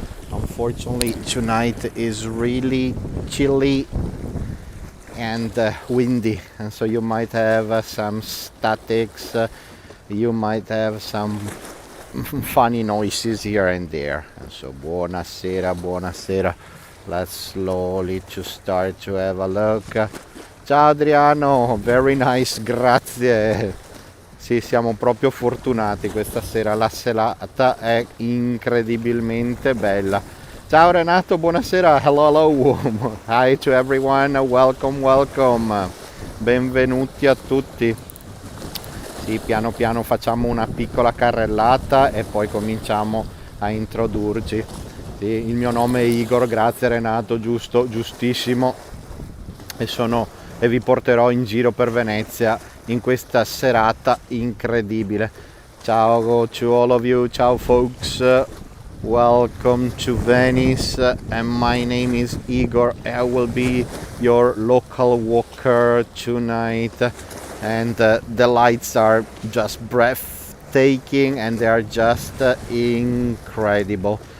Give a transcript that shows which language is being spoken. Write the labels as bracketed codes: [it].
[en] Unfortunately, tonight is really chilly and windy, and so you might have some statics, you might have some funny noises here and there. And so [it] buonasera. [en] Let's slowly to start to have a look. [it] Ciao [en] Adriano, very nice, [it] grazie. Sì, siamo proprio fortunati questa sera, la serata è incredibilmente bella. Ciao [en] Renato, [it] buonasera, [en] hello, hi to everyone, welcome, [it] benvenuti a tutti. Sì, piano piano facciamo una piccola carrellata e poi cominciamo a introdurci. Sì, il mio nome è Igor, grazie Renato, giustissimo, e vi porterò in giro per Venezia in questa serata incredibile. Ciao [en] to all of you, [it] ciao [en] folks, welcome to Venice, and my name is Igor. I will be your local walker tonight, and the lights are just breathtaking and they are just incredible.